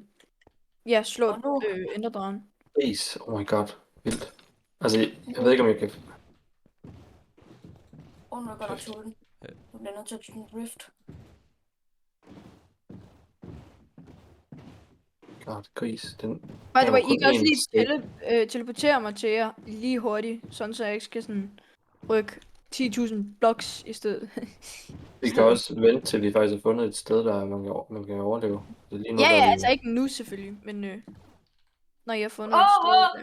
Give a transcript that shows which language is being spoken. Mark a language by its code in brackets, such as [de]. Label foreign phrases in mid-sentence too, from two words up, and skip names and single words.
[da] Ja, slå enderdragen. [en] Ace. Oh my god. Vildt. [da] Altså, jeg ved ikke, om jeg kan... Nu er jeg godt nok sulten. Nu bliver jeg nødt til at bygge en rift. God, gris. Den... [en] By the way, [da] kun I kan også én lige teleportere mig til jer lige hurtigt, sådan så jeg ikke skal sådan rykke 10.000 blocks i stedet. Vi kan også vente til vi faktisk har fundet et sted, der man kan overleve. Så lige nu, Ja, der er vi- altså ikke nu selvfølgelig, men når jeg har fundet et sted.